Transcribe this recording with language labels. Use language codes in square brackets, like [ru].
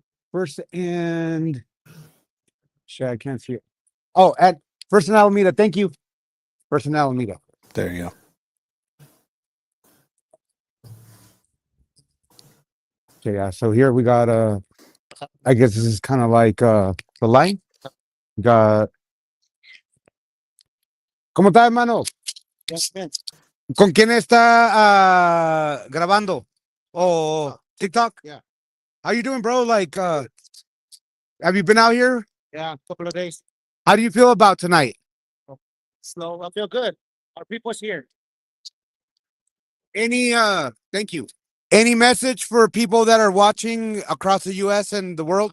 [en] First and shit, I can't see it. Oh, at First and Alameda. Thank you. First and Alameda. There you go. Okay, yeah. So here we got I guess this is kind of like the line. We got [es] ¿Cómo está, hermano? ¿Con quién está grabando? [en] Oh, TikTok? Yeah. How you doing, bro? Like have you been out here? Yeah, a couple of days. How do you feel about tonight? Slow. I feel good. Our people's here. Any thank you. Any message for people that are watching across the US and the world?